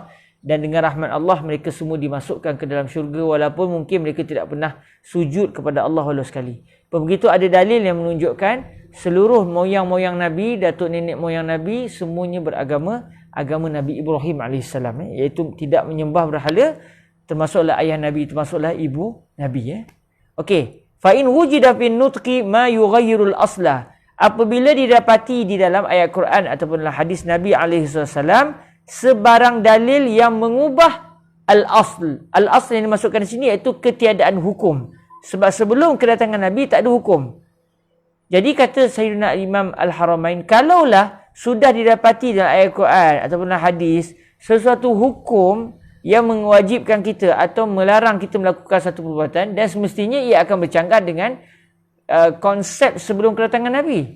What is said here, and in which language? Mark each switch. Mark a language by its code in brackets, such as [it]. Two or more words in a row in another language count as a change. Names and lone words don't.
[ms] Dan dengan rahmat Allah mereka semua dimasukkan ke dalam syurga walaupun mungkin mereka tidak pernah sujud kepada Allah walau sekali. Begitu ada dalil yang menunjukkan seluruh moyang-moyang Nabi, datuk nenek moyang Nabi semuanya beragama agama Nabi Ibrahim AS, iaitu tidak menyembah berhala, termasuklah ayah Nabi, termasuklah ibu Nabi. Okey, [ar] فإن وجد في النطق ما يغير الأصل. [ms] Apabila didapati di dalam ayat Quran ataupun hadis Nabi SAW sebarang dalil yang mengubah al-asl. Al-asl yang dimasukkan di sini iaitu ketiadaan hukum. Sebab sebelum kedatangan Nabi tak ada hukum. Jadi kata Sayyidina Imam Al-Haramain, kalaulah sudah didapati dalam ayat Quran ataupun hadis sesuatu hukum yang mewajibkan kita atau melarang kita melakukan satu perbuatan, dan semestinya ia akan bercanggah dengan konsep sebelum kedatangan Nabi.